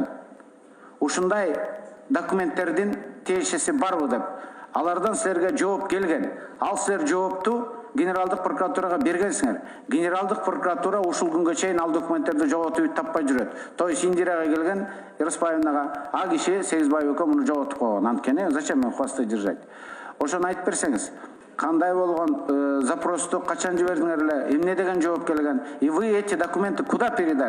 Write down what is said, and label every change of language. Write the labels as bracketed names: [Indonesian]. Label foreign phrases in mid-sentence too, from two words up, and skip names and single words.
[Kyrgyz] Ушундай документтердин тиешеси барбы деп. Алардан силерге жооп келген. Ал силер жоопту генералдык прокуратурага бергенсиңер. Генералдык прокуратура ушул күнгө чейин ал документтерди жоготуп таппай жүрөт. [Russian] То есть [Kyrgyz] Индирага келген Рыспаевнага а киши Сегизбаев экөө муну жоготуп койгон. Анткени [Russian] зачем им хвосты держать? [Kyrgyz] Ошону айтып берсеңиз, кандай болгон запросту качан жибердиңер эле, эмне деген жооп келген? [Russian] И вы эти документы куда передали?